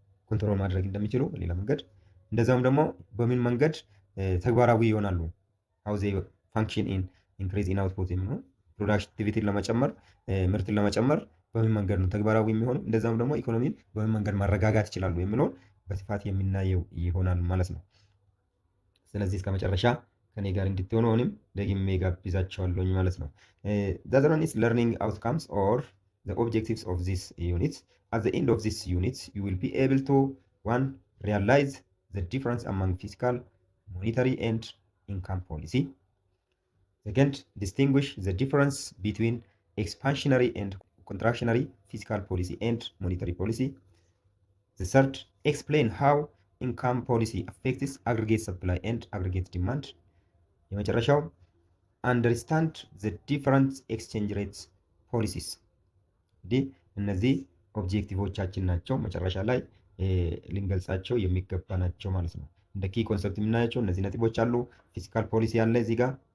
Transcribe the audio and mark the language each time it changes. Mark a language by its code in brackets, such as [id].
[am] ኮንትሮል ማድረግ እንደሚችሉ በሌላ መንገድ፣ እንደዛውም ደግሞ በምን መንገድ ተግባራዊ ይሆናሉ [en] how they function in increase in output [am] የሚሆነው ፕሮዳክቲቪቲን ለመጨመር ምርትን ለመጨመር በምን መንገድ ነው ተግባራዊ የሚሆኑ፣ እንደዛውም ደግሞ ኢኮኖሚን በምን መንገድ ማረጋጋት ይችላሉ የሚለውን በስፋት የምናየው ይሆናል ማለት ነው። ስለዚህ እስከ መጨረሻ ከኔ ጋር እንድትሆኑ አሁንም ደግሜ ጋብዛቸዋለሁኝ ማለት ነው። [en] the other one is learning outcomes or the objectives of this unit. At the end of this unit you will be able to one realize the difference among fiscal, monetary, and income policy. Second, distinguish the difference between expansionary and contractionary fiscal policy and monetary policy. The third, explain how income policy affects aggregate supply and aggregate demand. [am] የመጨረሻው [en] understand the different exchange rates policies። [am] እንግዲህ እነዚህ ኦብጀክቲቮቻችን ናቸው። መጨረሻ ላይ ልንገልጻቸው የሚገባ ናቸው ማለት ነው። እንደ ኪ ኮንሰፕት የምናያቸው እነዚህ ነጥቦች አሉ። ፊስካል ፖሊሲ አለ እዚህ ጋር፣